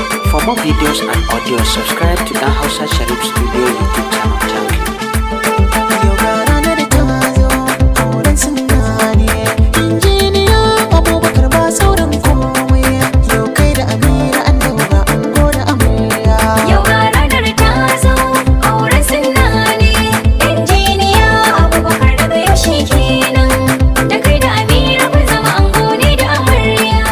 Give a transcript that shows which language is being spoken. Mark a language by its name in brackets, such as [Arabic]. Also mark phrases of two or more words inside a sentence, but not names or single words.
[English] For more videos and audio, subscribe to Dan Hausa Sharif Studio YouTube channel. Thank you. [Hausa] Yau ga ranar ta zo, auren sunna ne. Injiniya Abubakar ba sauran komai. Yau kai da Amira an daura ango da amarya. Yau ga ranar ta zo, auren sunna ne. Injiniya Abubakar daga yau shi kenan. Da kai da Amira kun zama ango ne da amarya.